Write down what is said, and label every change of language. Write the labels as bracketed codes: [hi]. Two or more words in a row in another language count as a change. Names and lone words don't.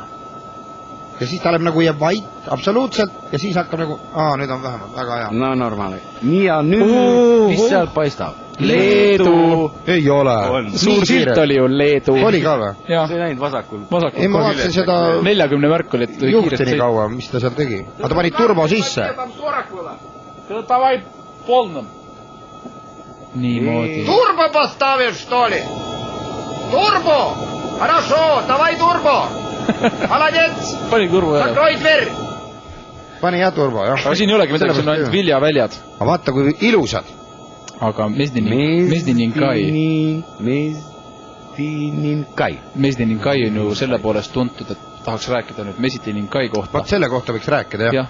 [et] Ja siis ta nagu jääb vait, absoluutselt, ja siis hakkab nagu, nüüd on vähemalt väga hea. No normaalne. Nii ja nüüd, mis seal paistab? Leedu! Ei ole. Suur silt oli ju Leedu. Oli ka või? See ei näinud vasakul. Ei, ma vaatasin seda 40 märk oli, et juhti nii kaua, mis ta seal tegi. Aga ta pani turbo sisse. [ru] Давай полным. [et] Niimoodi. [ru] Turbo поставишь, что ли? Turbo! Хорошо, давай turbo! Молодец! [et] Pani turbo ära. [ru] Закрой дверь! [et] Pani jah turbo, jah. Aga siin ei olegi midagi, siin on ainult viljaväljad. Aga vaata, kui ilusad. Aga Mezdinkai on ju selle poolest tuntud, et tahaks rääkida nüüd Mezdinkai kohta. Vaat selle kohta võiks rääkida, jah.